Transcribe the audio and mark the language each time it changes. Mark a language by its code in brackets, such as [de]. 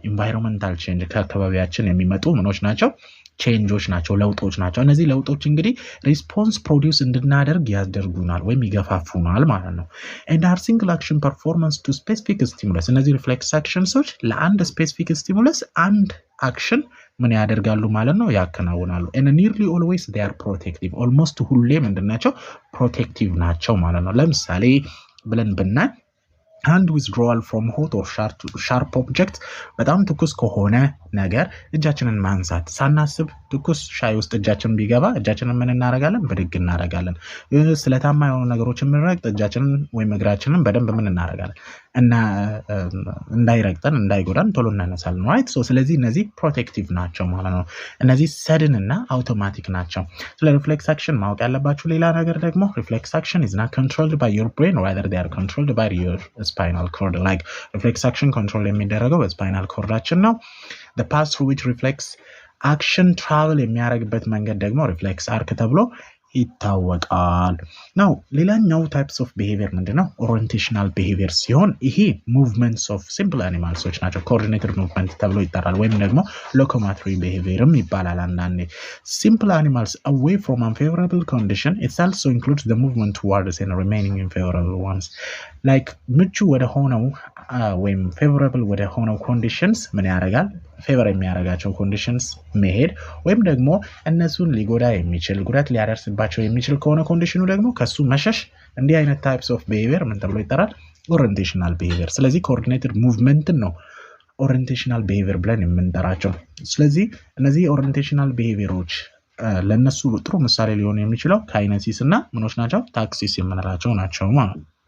[am] ኢንቫይሮንመንታል ቼንጅ፣ ከአካባቢያችን የሚመጡ ምኖች ናቸው? ቼንጆች ናቸው፣ ለውጦች ናቸው። እነዚህ ለውጦች እንግዲህ ሪስፖንስ ፕሮዲውስ እንድናደርግ ያደርጉናል ወይም ይገፋፉናል ማለት ነው። [en] and are single action performance to specific stimulus። [am] እነዚህ ሪፍሌክስ አክሽንሶች ለአንድ ስፔሲፊክ ስቲሙለስ አንድ አክሽን ምን ያደርጋሉ ማለት ነው? ያከናውናሉ። [en] and nearly always they are protective። [am] almost ሁሌ ምንድናቸው? ፕሮቴክቲቭ ናቸው ማለት ነው። ለምሳሌ ብለን ብናይ [en] hand withdrawal from hot or sharp object፣ [am] በጣም ትኩስ ከሆነ ነገር እጃችንን ማንሳት፣ ሳናስብ ትኩስ ሻይ ውስጥ እጃችን ቢገባ እጃችንን ምን እናደርጋለን? ብድግ እናደርጋለን። ስለታማ የሆኑ ነገሮችን ምንረግጥ እጃችንን ወይም እግራችንን በደንብ ምን እናደርጋለን? እና እንዳይረግጠን እንዳይጎዳን ቶሎ እናነሳለን፣ ራይት? ስለዚህ እነዚህ ፕሮቴክቲቭ ናቸው ማለት ነው። እነዚህ ሰድን እና አውቶማቲክ ናቸው። ስለ ሪፍሌክስ አክሽን ማወቅ ያለባችሁ ሌላ ነገር ደግሞ ሪፍሌክስ አክሽን [en] is not controlled by your brain, rather they are controlled by your spinal cord። [am] like reflex action control የሚደረገው በስፓይናል ኮርዳችን ነው። [en] the path through which reflex action travel [am] የሚያደርግበት መንገድ ደግሞ ሪፍሌክስ አርክ ተብሎ ይታወቃል። now ሌላኛው [en] types of behavior [am] ምንድነው? [en] orientational behavior [am] ሲሆን ይሄ [en] movements of simple animals ናቸው። coordinated movement [am] ተብሎ ይጠራል ወይም ደግሞ [en] locomotory behaviorም [am] ይባላል አንዳንዴ። [en] simple animals away from unfavorable condition, it also includes the movement towards and remaining in favorable ones። like [am] ምቹ ወደ ሆነው ወይም [en] favorable ወደ ሆነው conditions [am] ምን ያደርጋል? ፌቨር የሚያደርጋቸው ኮንዲሽንስ መሄድ ወይም ደግሞ እነሱን ሊጎዳ የሚችል ጉዳት ሊያደርስባቸው የሚችል ከሆነ ኮንዲሽኑ ደግሞ ከሱ መሸሽ እንዲህ አይነት ታይፕስ ኦፍ ቢሄቪየር ምን ተብሎ ይጠራል ኦሪየንቴሽናል ቢሄቪየር ስለዚህ ኮኦርዲኔትድ ሙቭመንት ነው ኦሪየንቴሽናል ቢሄቪየር ብለን የምንጠራቸው ስለዚህ እነዚህ ኦሪየንቴሽናል ቢሄቪየሮች ለነሱ ጥሩ ምሳሌ ሊሆን የሚችለው ካይነሲስ እና ምኖች ናቸው ታክሲስ የምንላቸው ናቸው ማለት